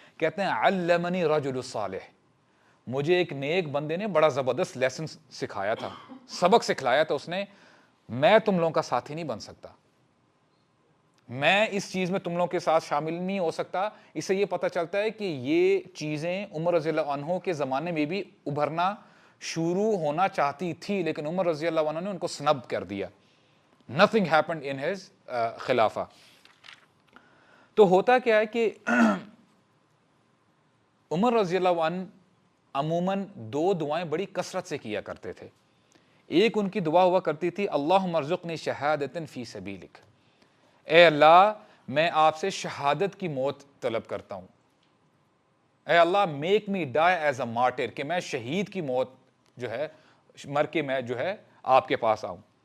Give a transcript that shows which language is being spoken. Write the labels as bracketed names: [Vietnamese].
[Urdu] کہتے ہیں [Arabic] علمنی رجل صالح, [Urdu] مجھے ایک نیک بندے نے بڑا زبردست لیسن سکھایا تھا, سبق سکھلایا تھا اس نے, میں تم لوگوں کا ساتھی نہیں بن سکتا, میں اس چیز میں تم لوگوں کے ساتھ شامل نہیں ہو سکتا. اس سے یہ پتہ چلتا ہے کہ یہ چیزیں عمر رضی اللہ عنہ کے زمانے میں بھی ابھرنا شروع ہونا چاہتی تھی, لیکن عمر رضی اللہ عنہ نے ان کو سنب کر دیا. [English] nothing happened in his خلافہ. [Urdu] تو ہوتا کیا ہے کہ عمر رضی اللہ عنہ عموماً دو دعائیں بڑی کثرت سے کیا کرتے تھے. ایک ان کی دعا ہوا کرتی تھی [Arabic] اللہم ارزقنی شہادۃ فی سبیلک, [Urdu] اے اللہ میں آپ سے شہادت کی موت طلب کرتا ہوں, اے اللہ [English] make me die as a martyr, [Urdu] کہ میں شہید کی موت جو ہے مر کے میں جو ہے آپ کے پاس آؤں.